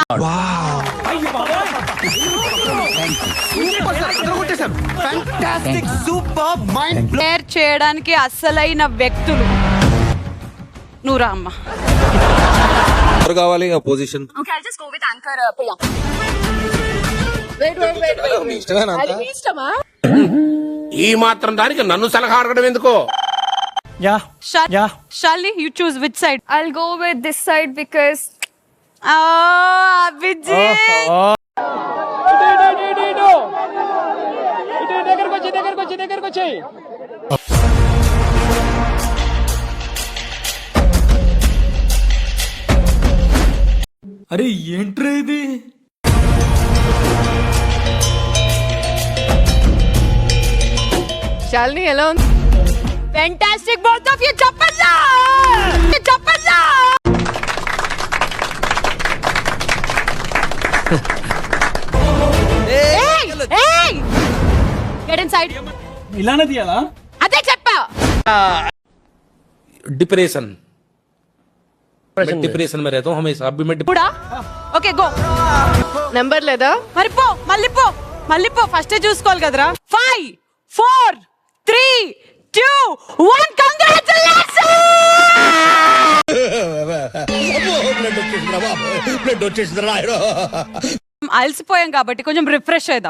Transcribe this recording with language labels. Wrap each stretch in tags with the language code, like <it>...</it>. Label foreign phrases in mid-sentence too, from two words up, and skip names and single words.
<te>షేర్ చేయడానికి అసలైన వ్యక్తులు నువ్వు రా అమ్మా. ఎవరు కావాలి పొజిషన్? ఈ మాత్రం దానికి నన్ను సలహా అడగడం ఎందుకో?</te> <en>Shalini, you choose which side? I'll go with this side because Abhijit.</en> <te>దగ్గరకు వచ్చి అరే ఏంట్రా ఇది? Shalini, ఎలా ఉంది?</te> <en>Fantastic, both of you. చెప్పండి. Hey! Get inside.</en> <te>ఇలానే తీయాలా? అదే చెప్పా.</te> <hi>डिप्रेशन में रहता हूँ हमेशा. अभी मैं</hi> <te>కూడా</te> <en>okay go.</en> <te>నెంబర్ లేదా? మరి పో, మళ్ళీ పో. ఫస్ట్ చూసుకోవాలి కదరా. 5 4 3 2 1 కంగ్రాచులేషన్స్. అలసిపోయాం కాబట్టి కొంచెం రిఫ్రెష్ అయిదాం.</te>